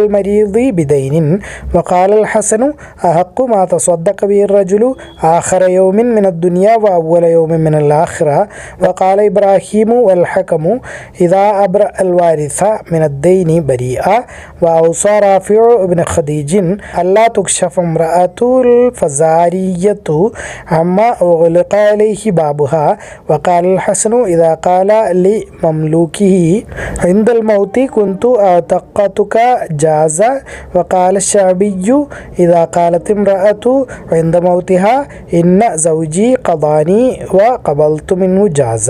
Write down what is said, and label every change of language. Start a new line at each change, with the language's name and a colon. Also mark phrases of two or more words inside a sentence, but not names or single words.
Arabic: مريض بدين وقال الحسن أحق ما تصدق به الرجل آخر يوم من الدنيا وأول يوم من الآخرة وقال إبراهيم والحكم إذا أبرأ الوارث من الدين برئ وأوصى رافع بن خديج ألا تكشف امرأة الفزارية عما أغلق عليه بابها. وقال الحسن إذا قال لمملوكه عند الموت كنت أعتقتك جاز. وقال الشعبي إذا قالت امرأة عند موتها إن زوجي قضاني وقبلت منه جاز.